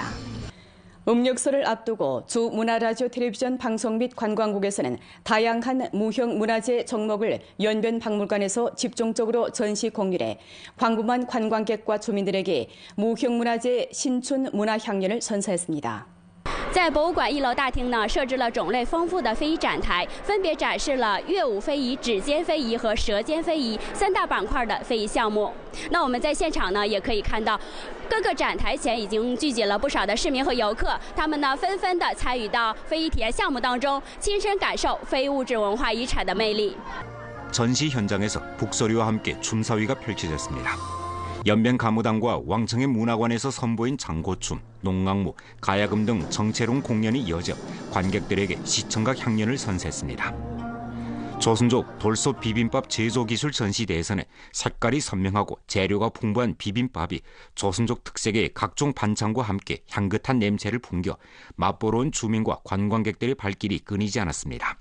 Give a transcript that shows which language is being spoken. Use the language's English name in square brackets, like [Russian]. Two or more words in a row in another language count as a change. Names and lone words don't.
[Korean] 음력설을 앞두고 주 문화라디오 텔레비전 방송 및 관광국에서는 다양한 무형문화재 종목을 연변 박물관에서 집중적으로 전시 공유해 광범한 관광객과 주민들에게 무형문화재 신춘 문화향연을 선사했습니다. [Chinese] 在博物馆1楼大厅呢，设置了种类丰富的非遗展台，分别展示了乐舞非遗、指尖非遗和舌尖非遗3大板块的非遗项目。那我们在现场呢，也可以看到，各个展台前已经聚集了不少的市民和游客，他们呢纷纷的参与到非遗体验项目当中，亲身感受非物质文化遗产的魅力。 [Korean] 전시 현장에서 북소리와 함께 춤사위가 펼쳐졌습니다. 연변 가무당과 왕청의 문화관에서 선보인 장고춤, 농악무, 가야금 등 정체로운 공연이 이어져 관객들에게 시청각 향연을 선사했습니다. 조선족 돌솥 비빔밥 제조 기술 전시대에서는 색깔이 선명하고 재료가 풍부한 비빔밥이 조선족 특색의 각종 반찬과 함께 향긋한 냄새를 풍겨 맛보러 온 주민과 관광객들의 발길이 끊이지 않았습니다.